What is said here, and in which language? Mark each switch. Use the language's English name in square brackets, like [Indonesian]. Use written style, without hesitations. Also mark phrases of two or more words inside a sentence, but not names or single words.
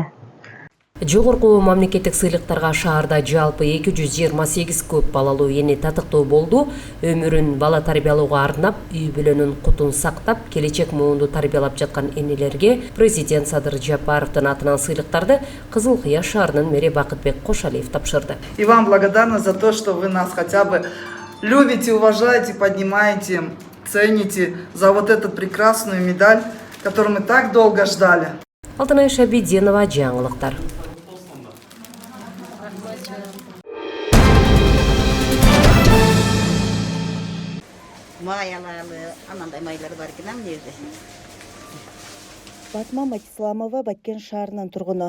[Kyrgyz] Жогорку мамлекеттик сыйлыктарга шаарда жалпы 228 көп балалуу эне татыктуу болду. Өмүрүн бала тарбиялоого арнап, үй бүлөнүн кутун сактап, келечек муунду тарбиялап жаткан энелерге президент Садыр Жапаровдун атынан сыйлыктарды Кызылкыя шаарынын мэри Бакытбек Кошалиев тапшырды. [Russian] И вам благодарна за то, что вы нас хотя бы любите, уважаете, поднимаете, цените за вот эту прекрасную медаль, которую мы так долго ждали. [Kyrgyz] Алтынай Шабиденова, жаңылыктар. Маялары, анандай майлары бар экен мына жерде. Батма Макисламова Баткен шаарынын тургуну.